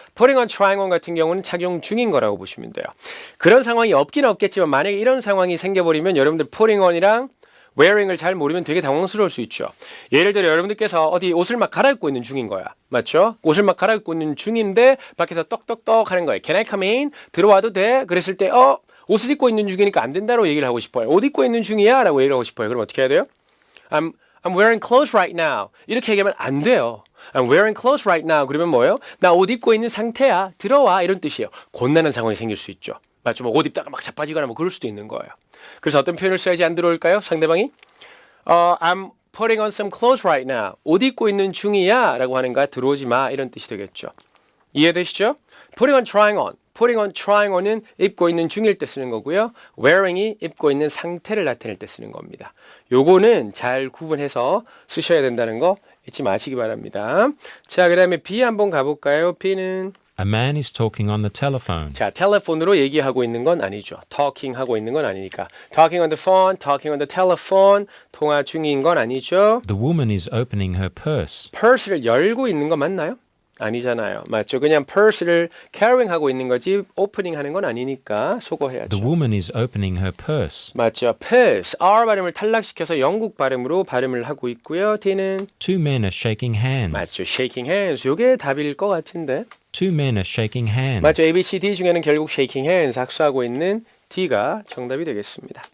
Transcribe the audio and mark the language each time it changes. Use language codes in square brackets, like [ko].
[ko] putting on, trying on 같은 경우는 착용 중인 거라고 보시면 돼요. 그런 상황이 없긴 없겠지만 만약에 이런 상황이 생겨버리면 여러분들 putting on이랑 wearing을 잘 모르면 되게 당황스러울 수 있죠. 예를 들어 여러분들께서 어디 옷을 막 갈아입고 있는 중인 거야. 맞죠? 옷을 막 갈아입고 있는 중인데 밖에서 떡떡떡 하는 거예요. [en] Can I come in? [ko] 들어와도 돼? 그랬을 때 옷을 입고 있는 중이니까 안 된다고 얘기를 하고 싶어요. 옷 입고 있는 중이야? 라고 얘기를 하고 싶어요. 그럼 어떻게 해야 돼요? [en] I'm wearing clothes right now. [ko] 이렇게 얘기하면 안 돼요. [en] I'm wearing clothes right now. [ko] 그러면 뭐예요? 나 옷 입고 있는 상태야. 들어와. 이런 뜻이에요. 곤란한 상황이 생길 수 있죠. 맞죠? 뭐 옷 입다가 막 자빠지거나 뭐 그럴 수도 있는 거예요. 그래서 어떤 표현을 써야지 안 들어올까요? 상대방이 [en] I'm putting on some clothes right now. [ko] 옷 입고 있는 중이야 라고 하는 거야. 들어오지 마 이런 뜻이 되겠죠. 이해되시죠? [en] putting on, trying on. [ko] putting on, trying on은 입고 있는 중일 때 쓰는 거고요. wearing이 입고 있는 상태를 나타낼 때 쓰는 겁니다. 요거는 잘 구분해서 쓰셔야 된다는 거 잊지 마시기 바랍니다. 자, 그 다음에 B 한번 가볼까요? B는 [en] A man is talking on the telephone. [ko] 자, 텔레폰으로 얘기하고 있는 건 아니죠. talking 하고 있는 건 아니니까. [en] talking on the phone, talking on the telephone, [ko] 통화 중인 건 아니죠. [en] The woman is opening her purse. [ko] purse를 열고 있는 거 맞나요? 아니잖아요. 맞죠? 그냥 purse를 carrying 하고 있는 거지 opening 하는 건 아니니까 소거해야죠. [en] The woman is opening her purse. [ko] 맞죠? purse, R 발음을 탈락시켜서 영국 발음으로 발음을 하고 있고요. D는 [en] Two men are shaking hands. [ko] 맞죠? shaking hands. 요게 답일 것 같은데. [en] Two men are shaking hands. [ko] 맞죠? A, B, C, D 중에는 결국 shaking hands, 악수하고 있는 D가 정답이 되겠습니다.